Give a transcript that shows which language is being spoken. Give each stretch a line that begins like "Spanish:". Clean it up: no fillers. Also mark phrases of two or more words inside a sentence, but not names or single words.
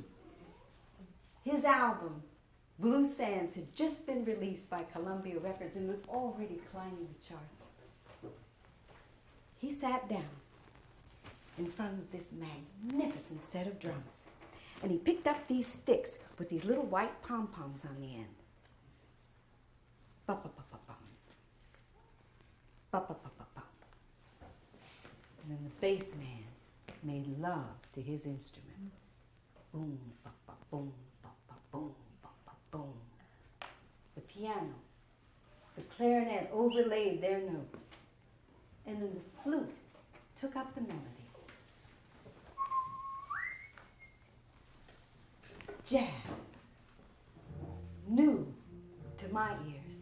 English: His album, Blue Sands, had just been released by Columbia Records and was already climbing the charts. He sat down in front of this magnificent set of drums, and he picked up these sticks with these little white pom-poms on the end. Ba-ba-ba-ba-bum. Ba-ba-ba-ba-bum. And then the bass man made love to his instrument. Boom, ba-ba-boom, ba-ba-boom, ba-ba-boom. The piano, the clarinet overlaid their notes, and then the flute took up the melody. Jazz, new to my ears.